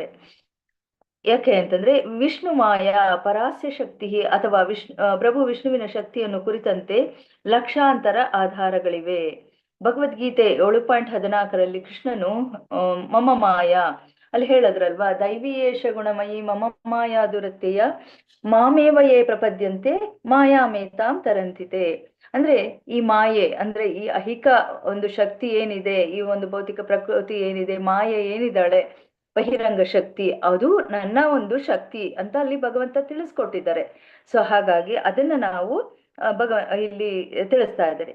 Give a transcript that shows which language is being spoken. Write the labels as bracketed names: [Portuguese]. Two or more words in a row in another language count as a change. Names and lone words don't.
[Kannada] ಯಾಕೆ ಅಂತಂದ್ರೆ ವಿಷ್ಣು ಮಾಯಾ ಪರಾಸ್ಯ ಶಕ್ತಿ ಅಥವಾ ಪ್ರಭು ವಿಷ್ಣುವಿನ ಶಕ್ತಿಯನ್ನು ಕುರಿತಂತೆ ಲಕ್ಷಾಂತರ ಆಧಾರಗಳಿವೆ. [Sanskrit] ಭಗವದ್ಗೀತೆ 7.14 ಕೃಷ್ಣನು ಮಮ ಮಾಯಾ [Kannada] ಅಲ್ಲಿ ಹೇಳದ್ರಲ್ವಾ, [Sanskrit] ದೈವೀಯೇಶ ಗುಣಮಯಿ ಮಮ ಮಾಯಾ ದುರತ್ಯಯ ಮಾಮೇವ ಯೇ ಪ್ರಪದ್ಯಂತೆ ಮಾಯಾಮೇತಾಂ ತರಂತಿತೆ. [Kannada] ಅಂದ್ರೆ ಈ ಮಾಯೆ ಅಂದ್ರೆ ಈ ಐಹಿಕ ಒಂದು ಶಕ್ತಿ ಏನಿದೆ, ಈ ಒಂದು ಭೌತಿಕ ಪ್ರಕೃತಿ ಏನಿದೆ, ಮಾಯೆ ಏನಿದ್ದಾಳೆ ಬಹಿರಂಗ ಶಕ್ತಿ, ಅದು ನನ್ನ ಒಂದು ಶಕ್ತಿ ಅಂತ ಅಲ್ಲಿ ಭಗವಂತ ತಿಳಿಸ್ಕೊಟ್ಟಿದ್ದಾರೆ. ಸೊ ಹಾಗಾಗಿ ಅದನ್ನ ನಾವು ಇಲ್ಲಿ ತಿಳಿಸ್ತಾ ಇದ್ದಾರೆ.